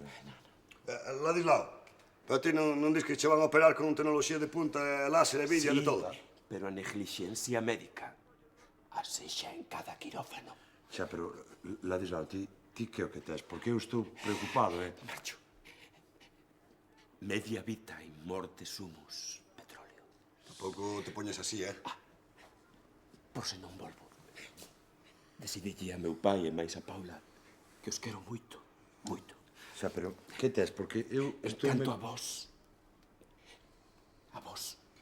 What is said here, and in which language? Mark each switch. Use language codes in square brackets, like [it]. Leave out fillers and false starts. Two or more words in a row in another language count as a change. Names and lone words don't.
[gl] Ladislao, pero ti non dis que che van a operar con tecnoloxía de punta, láser e vídeo de todo? Pero a neglixencia médica asexa en cada quirófano. Xa, pero, Ladislao, ti que o que tes? Porque eu estou preocupado, [la] Marcho. Media vita in morte sumus, [gl] petróleo. Tampouco te poñes así, eh? Por se non volvo. Decidille a meu pai e máis a Paula que os quero moito, moito. Xa, pero que tes? Porque eu estou... Canto a vos. A vos.